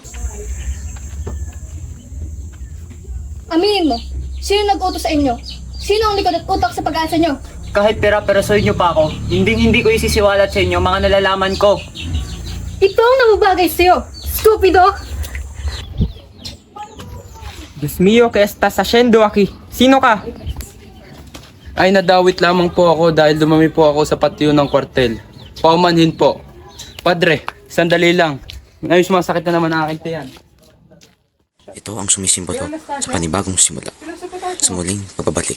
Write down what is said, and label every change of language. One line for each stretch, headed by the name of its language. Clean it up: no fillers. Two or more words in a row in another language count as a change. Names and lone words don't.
Filipino: Aminin mo, sino nag-utos sa inyo? Sino ang likod at utak sa pag-asa nyo? Kahit pera-perasoy niyo pa ako, hindi ko isisiwalat sa inyo mga nalalaman ko. Ito ang namubagay sa'yo, stupido!
Spanish: Dios mío, ¿qué estás haciendo aquí?
Filipino: Sino ka? Ay, nadawit lamang po ako dahil dumami po ako sa patio ng kwartel. Paumanhin po. Padre, sandali lang. Ngayon sumasakit na naman ang aking tiyan. Ito ang sumisimbolo sa panibagong simula. Sa muling pagbabalik.